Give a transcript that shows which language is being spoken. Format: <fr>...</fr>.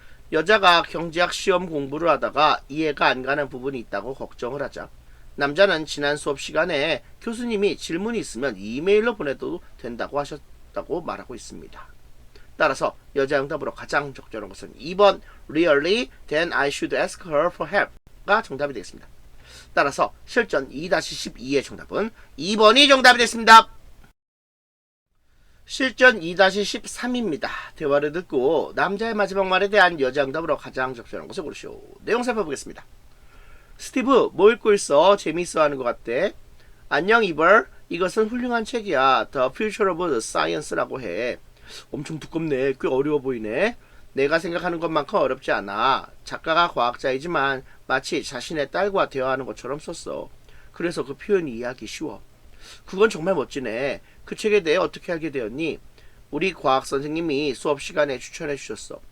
<ko>여자가 경제학 시험 공부를 하다가 이해가 안 가는 부분이 있다고 걱정을 하자 남자는 지난 수업 시간에 교수님이 질문이 있으면 이메일로 보내도 된다고 하셨다고 말하고 있습니다. 따라서 여자 응답으로 가장 적절한 것은 2번</ko> <en>Really? Then I should ask her for help가</en> <ko>정답이 되겠습니다. 따라서 실전 2-12의 정답은 2번이 정답이 됐습니다. 실전 2-13입니다. 대화를 듣고 남자의 마지막 말에 대한 여자 응답으로 가장 적절한 것을 고르시오. 내용 살펴보겠습니다. 스티브, 뭐 읽고 있어? 재미있어 하는 것 같대. 안녕 이벌, 이것은 훌륭한 책이야. The Future of Science라고 해. 엄청 두껍네. 꽤 어려워 보이네. 내가 생각하는 것만큼 어렵지 않아. 작가가 과학자이지만 마치 자신의 딸과 대화하는 것처럼 썼어. 그래서 그 표현이 이해하기 쉬워. 그건 정말 멋지네. 그 책에 대해 어떻게 알게 되었니? 우리 과학 선생님이 수업 시간에 추천해 주셨어.</ko>